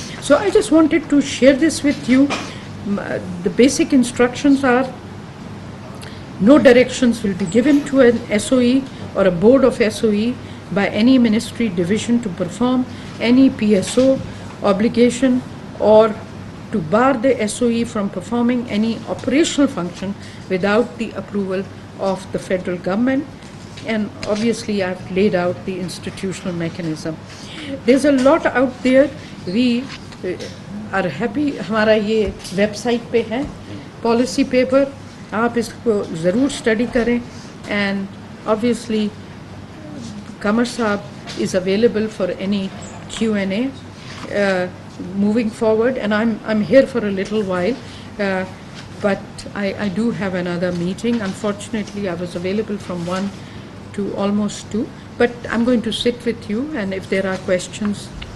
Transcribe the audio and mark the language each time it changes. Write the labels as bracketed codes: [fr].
[en] So I just wanted to share this with you. The basic instructions are: no directions will be given to an SOE or a board of SOE by any ministry division to perform any PSO obligation or to bar the SOE from performing any operational function without the approval of the federal government. And obviously I've laid out the institutional mechanism. There's a lot out there. We are happy. [hi] हमारा ये website पे है policy paper, आप इसको ज़रूर study करें. [en] And obviously Qamar Saab is available for any Q&A moving forward, and I'm here for a little while, but I do have another meeting. Unfortunately, I was available from 1 to almost 2, but I'm going to sit with you, and if there are questions.